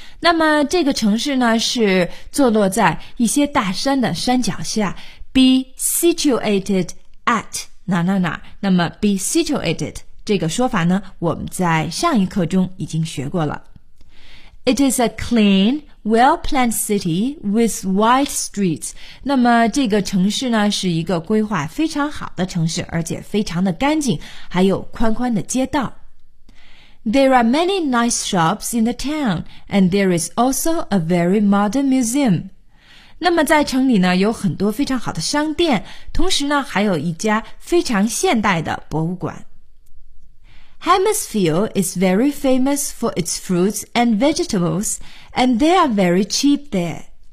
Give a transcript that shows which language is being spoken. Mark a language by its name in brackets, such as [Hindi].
[Chinese] 那么这个城市呢是坐落在一些大山的山脚下， [English] be situated at [Chinese] 哪哪哪。那么 [English] be situated [Chinese] 这个说法呢，我们在上一课中已经学过了。 [English] It is a clean, well-planned city with wide streets。 [Chinese] 那么这个城市呢是一个规划非常好的城市，而且非常的干净，还有宽宽的街道。 [English] There are many nice shops in the town, and there is also a very modern museum. [Chinese] 那么在城里呢，有很多非常好的商店，同时呢，还有一家非常现代的博物馆。 [English] Hammersville is very famous for its fruits and vegetables, and they are very cheap there.